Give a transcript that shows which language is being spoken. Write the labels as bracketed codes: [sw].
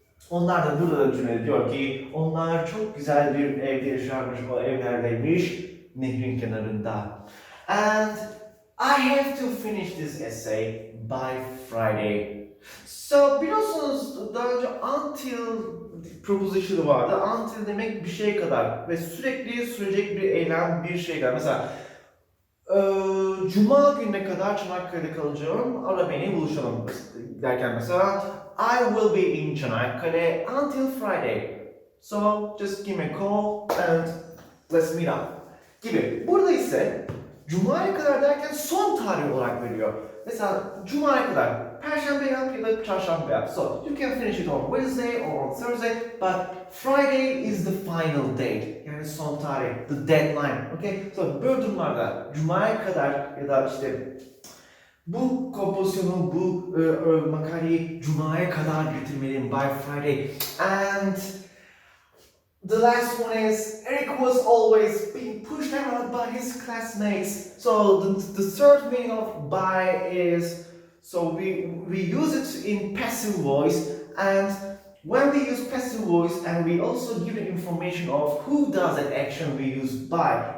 [tr] Onlar da burada cümle diyor ki onlar çok güzel bir evde yaşarmış, o evlerdeymiş nehrin kenarında. [en] And I have to finish this essay by Friday. [tr] So biliyorsunuz daha önce until preposition'ı vardı. Until demek bir şeye kadar ve sürekli sürecek bir eylem, bir şey kadar. Mesela Cuma gününe kadar Çanakkale'de kalacağım. Ara beni buluşalım derken mesela [en] I will be in Çanakkale until Friday. So just give me a call and let's meet up [tr] gibi. Burada ise Cuma'ya kadar derken son tarih olarak veriyor. Mesela Cuma'ya kadar Perşembe yap ya da Çarşamba yap. [en] So you can finish it on Wednesday or on Thursday, but Friday is the final date. [tr] Yani son tarih, [en] the deadline. [tr] Okay? So böyle durumlarda Cuma'ya kadar ya da işte bu kompozisyonu, bu makaleyi Cuma'ya kadar bitirmeliyim [en] by Friday. And the last one is Eric was always being pushed around by his classmates. So the third meaning of by is, so we use it in passive voice, and when we use passive voice and we also give the information of who does that action, we use by.